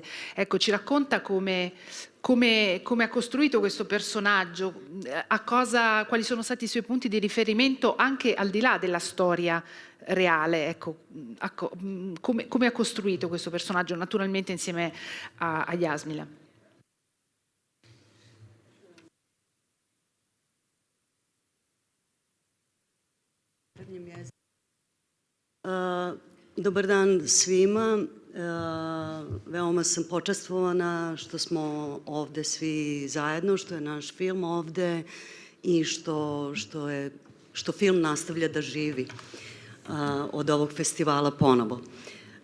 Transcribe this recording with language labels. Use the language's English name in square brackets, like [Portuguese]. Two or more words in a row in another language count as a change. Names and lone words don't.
[Italian] Ecco, ci racconta come ha costruito questo personaggio, quali sono stati i suoi punti di riferimento anche al di là della storia reale, ecco, come ha costruito questo personaggio, naturalmente insieme a Jasmila. [Serbian] Dobar dan svima. Veoma sam počastvovana što smo ovde svi zajedno, što je naš film ovde i što film nastavlja da živi od ovog festivala ponovo.